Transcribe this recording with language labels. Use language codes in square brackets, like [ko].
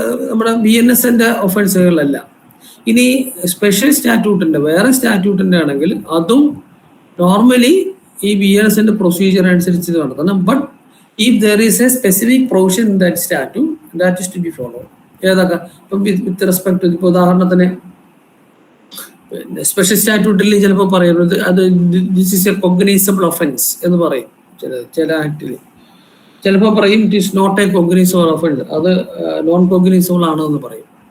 [ml] നമ്മുടെ BNSന്റെ ഒഫൻസുകളല്ല. ഇനി സ്പെഷ്യൽ സ്റ്റാറ്റ്യൂട്ടിന്റെ വേറെ സ്റ്റാറ്റ്യൂട്ടിന്റെ ആണെങ്കിൽ അതും നോർമലി ഈ BNSന്റെ പ്രൊസീജിയർ അനുസരിച്ച് നടത്തണം. [en] But if there is a specific provision in that statute that is to be followed. [ml] ഏതൊക്കെ ഇപ്പം വിത്ത് റെസ്പെക്ട് ടു ഇപ്പോൾ ഉദാഹരണത്തിന് സ്പെഷ്യൽ സ്റ്റാറ്റ്യൂട്ടിൽ ചിലപ്പോൾ പറയുന്നത് അത് [en] this is a cognizable offence [ml] എന്ന് പറയും ചില ആക്ടിൽ. ചിലപ്പോൾ പറയും [en] it is not a cognizable offence, [ml] അത് നോൺ കൊഗ്നൈസബിൾ ആണോ എന്ന് പറയും.